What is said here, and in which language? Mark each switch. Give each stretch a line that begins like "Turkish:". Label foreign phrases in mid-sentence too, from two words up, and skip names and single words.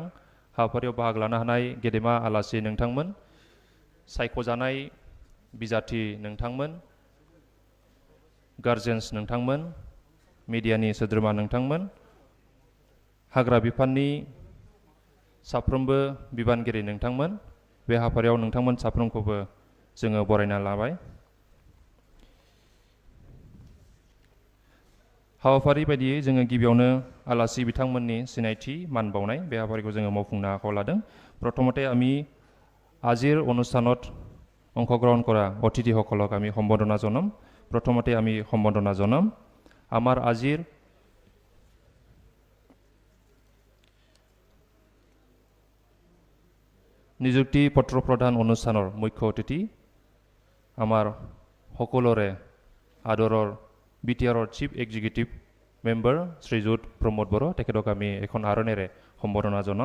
Bodo: हाबाफारियाव बाहागो लानो हानाय गेदेमा आलासि नोंथांमोन, सायख'जानाय बिजाथि नोंथांमोन, गार्जेन्स नोंथांमोन, मिडियानि सोद्रोमा नोंथांमोन, हाग्रा बिफाननि साफ्रोमबो बिबानगिरि नोंथांमोन, बे हाबाफारियाव नोंथांमोन साफ्रोमखौबो जोङो बरायना लाबाय। हाबाफारि बायदियै जोङो गिबियावनो आलासि बिथांमोननि सिनायथि मान बावनाय बे हाबाफारिखौ जोङो मावफुंनो आखायाव लादों।
Assamese: प्रथमते আমি আজিৰ অনুষ্ঠানত অংশগ্ৰহণ কৰা অতিথিসকলক আমি সম্বৰ্ধনা জনাম। প্ৰথমতে আমি সম্বৰ্ধনা জনাম আমাৰ আজিৰ নিযুক্তি পত্ৰ প্ৰদান অনুষ্ঠানৰ মুখ্য অতিথি আমাৰ সকলোৰে আদৰৰ বিটিআৰৰ
English: chief executive member
Assamese: শ্ৰীযুত প্ৰমোদ বড়ো, তেখেতক আমি এখন আৰণেৰে সম্বৰ্ধনা জনাম।